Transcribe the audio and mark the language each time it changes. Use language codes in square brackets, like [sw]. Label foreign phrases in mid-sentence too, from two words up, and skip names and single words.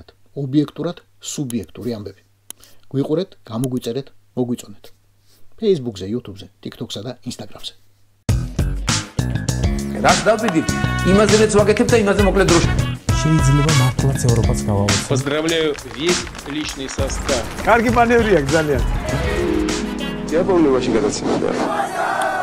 [ka] ობიექტურად სუბიექტური ამბები. გვიყურეთ, გამოგვიწერეთ, მოგვიწონეთ. Facebook-ზე, YouTube-ზე, TikTok-სა და Instagram-ზე. რაც დავიდით, იმაზეც ვაკეთებ და იმაზე მოკლედ დროში. შეიძლება მართლაც ევროპაც გავავოცოთ. [ru] Поздравляю весь личный состав. [ka] კარგი მანევრია ძალიან. [ru] Я помню, очень гадаться надо.